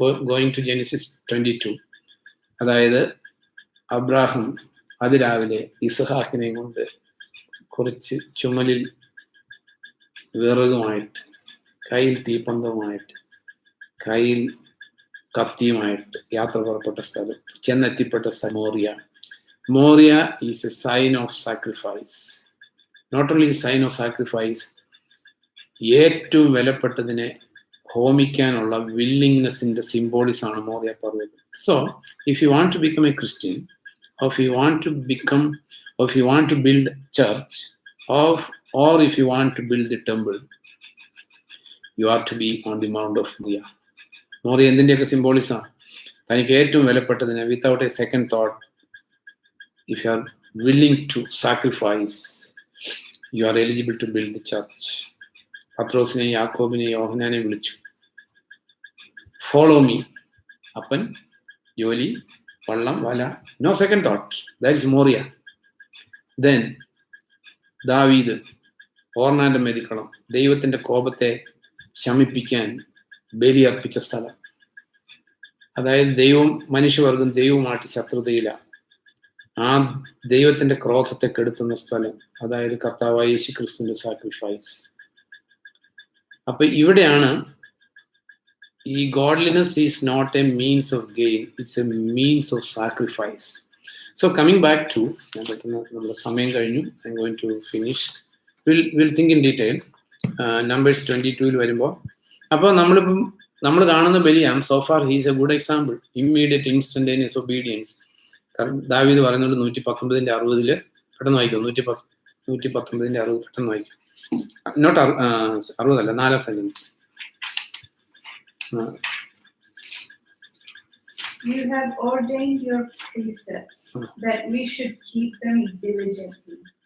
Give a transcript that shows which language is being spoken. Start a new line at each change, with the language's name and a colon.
Malayalam: Going to Genesis 22. അതായത് Abraham അതിരാവിലെ ഇസ്ഹാക്കിനെ കൊണ്ട് കുറച്ച് ചുമലിൽ വിറകുമായിട്ട്, കയ്യിൽ തീപ്പന്തവുമായിട്ട്, കയ്യിൽ കത്തിയുമായിട്ട് യാത്ര പുറപ്പെട്ട സ്ഥലം, ചെന്നെത്തിപ്പെട്ട സ്ഥലം Moriah
English: Is a sign of sacrifice. Not only sign of sacrifice,
Malayalam: ഏറ്റവും വിലപ്പെട്ടതിനെ ഹോമിക്കാനുള്ള വില്ലിങ്നെസ്സിന്റെ സിംബോളിസം ആണ് മോറിയ പർവ്വതം.
English: So if you want to become a Christian, or if you want to become, or if you want to build church, or if you want to build the temple, you have to be on the Mount of Moriah.
Malayalam: Moriah എന്തിൻ്റെയൊക്കെ സിംബോളിസമാണ്? തനിക്ക് ഏറ്റവും വിലപ്പെട്ടതിന്
English: Without a second thought, if you are willing to sacrifice, you are eligible to build the church.
Malayalam: പത്രോസിനെ, യാക്കോബിനെ, യോഹന്നാനെ വിളിച്ചു,
English: Follow me.
Malayalam: അപ്പൻ, ജോലി, വള്ളം, വല,
English: No second thought, that is Moriah.
Malayalam: Then ദാവീദ് ഓർണാന്റെ മെതിക്കളം, ദൈവത്തിന്റെ കോപത്തെ ശമിപ്പിക്കാൻ ബലി അർപ്പിച്ച സ്ഥലം. അതായത് ദൈവം, മനുഷ്യവർഗം ദൈവവുമായിട്ട് ശത്രുതയില്ല, ആ ദൈവത്തിന്റെ ക്രോധത്തെ കെടുത്തുന്ന സ്ഥലം, അതായത് കർത്താവായ യേശു ക്രിസ്തുവിന്റെ സാക്രിഫൈസ്. അപ്പൊ ഇവിടെയാണ് ഈ
English: godliness is not a means of gain, it's a means of sacrifice. So coming back to,
Malayalam: നമ്മുടെ സമയം കഴിഞ്ഞു,
English: I'm going to finish. We'll think in detail. Numbers 22
Malayalam: വരുമ്പോൾ, അപ്പോൾ നമ്മൾ കാണുന്ന
English: ബലിയാം, so far he is a good example, immediate instantaneous obedience.
Malayalam: കാരണം ദാവീദ് പറയുന്നുണ്ട് 119:60 പെട്ടെന്ന് വായിക്കും, 119:60 പെട്ടെന്ന് വായിക്കും, നോട്ട് 60 അല്ല, 4 sentence.
English: You have ordained your precepts that we should keep them diligently.